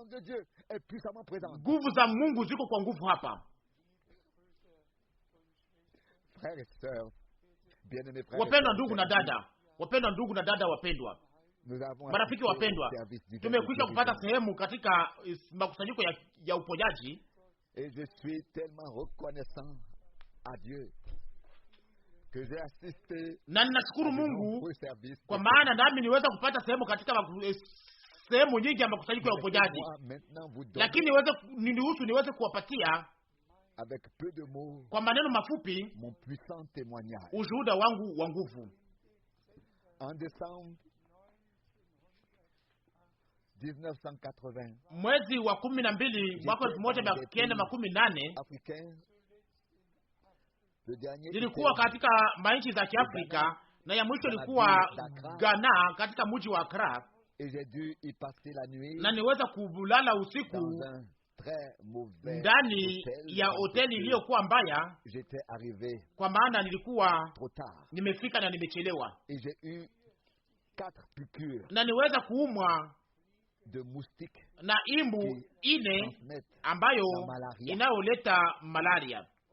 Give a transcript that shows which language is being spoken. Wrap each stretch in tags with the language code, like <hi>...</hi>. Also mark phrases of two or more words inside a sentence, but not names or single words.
<sw>Nguvu za Mungu ziko kwa nguvu hapa. Wapendwa ndugu na dada, wapendwa marafiki wapendwa, tumekwisha kupata sehemu katika makusanyiko ya uponyaji.</sw> <fr>Et je suis tellement reconnaissant à Dieu que j'ai assisté.</fr> <sw>Na ninashukuru Mungu kwa maana nami niweza kupata sehemu katika sehemu nyingi ya makusanyiko ya uponyaji. Lakini niweze kuwapatia</sw> <fr>avec peu de mots,</fr> <sw>kwa maneno mafupi,</sw> <fr>mon puissant témoignage.</fr> <sw>Ushuhuda wangu wa nguvu.</sw> <fr>En décembre 1980,</fr> <sw>mwezi wa 12 mwaka 1980, nilikuwa katika mainchi za Kiafrika, na ya mwisho ilikuwa Ghana katika mji wa Accra, na niweza kulala usiku ndani ya hoteli iliyokuwa mbaya, kwa maana nilikuwa nimefika na nimechelewa, na niweza kuumwa na imbu ine ambayo inayoleta malaria.</sw>